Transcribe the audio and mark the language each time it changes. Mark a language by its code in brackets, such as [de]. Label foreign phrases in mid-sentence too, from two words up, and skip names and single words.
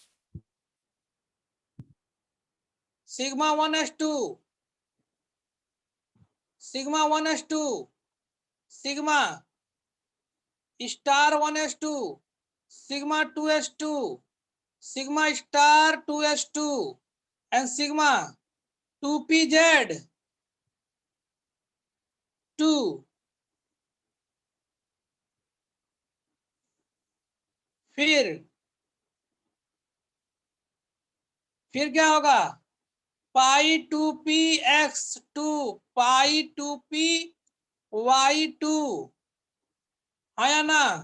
[en] sigma 1s2, sigma 1s2, sigma star 1s2, sigma 2s2, sigma star 2s2, and sigma 2pz 2. [hi] फिर क्या होगा? पाई 2p x2 पाई 2p y2, हाँ या ना?